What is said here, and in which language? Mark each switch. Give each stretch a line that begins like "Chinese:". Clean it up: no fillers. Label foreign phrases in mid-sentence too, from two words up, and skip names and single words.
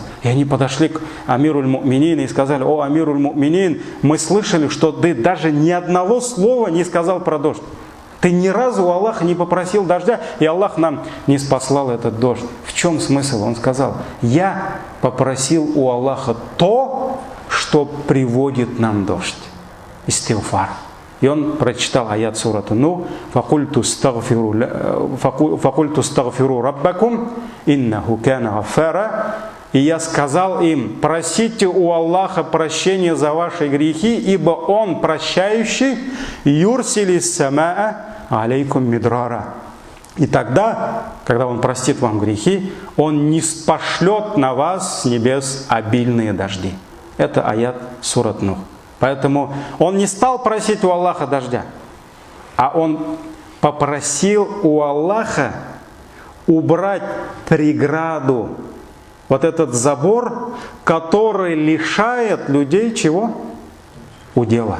Russian: И они подошли к
Arabic: أمير المؤمنين
Russian: и сказали: о
Arabic: أمير المؤمنين,
Russian: мы слышали, что ты даже ни одного слова не сказал про дождь. Ты ни разу у Аллаха не попросил дождя, и Аллах нам не спаслал этот дождь. В чем смысл? Он сказал: я попросил у Аллаха то, что приводит нам дождь. Истигфар. И он прочитал аят сурата Нух:
Arabic: «فقلت استغفروا ربكم إنه كان غفارا».
Russian: И я сказал им: просите у Аллаха прощения за ваши грехи, ибо Он прощающий,
Arabic: يرسل السماء عليكم مدرارا.
Russian: И тогда, когда Он простит вам грехи, Он не спошлет на вас с небес обильные дожди. Это аят сурат Нух. Поэтому он не стал просить у Аллаха дождя, а он попросил у Аллаха убрать преграду, вот этот забор, который лишает людей чего? Удела.